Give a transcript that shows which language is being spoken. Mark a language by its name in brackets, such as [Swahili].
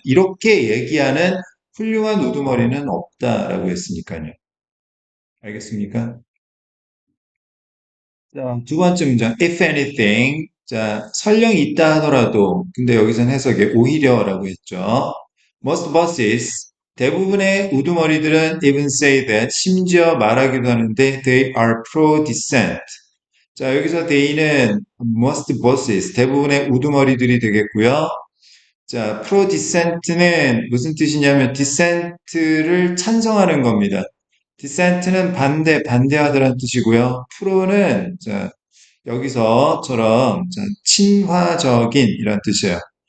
[Korean] 이렇게 얘기하는 훌륭한 우두머리는 없다라고 했으니까요. 알겠습니까? 자, 두 번째 문장, [English] if anything. [Korean] 자, 설령 있다 하더라도, 근데 여기서는 해석에 오히려라고 했죠. [English] Most bosses, [Korean] 대부분의 우두머리들은 [English] even say that, [Korean] 심지어 말하기도 하는데, [English] they are pro-dissent. [Korean] 자, 여기서 they는 most bosses, 대부분의 우두머리들이 되겠고요. 자, pro-dissent는 무슨 뜻이냐면, dissent를 찬성하는 겁니다. dissent는 반대하다라는 뜻이고요. 프로는 자, 여기서처럼 자, 친화적인 이란 뜻이에요.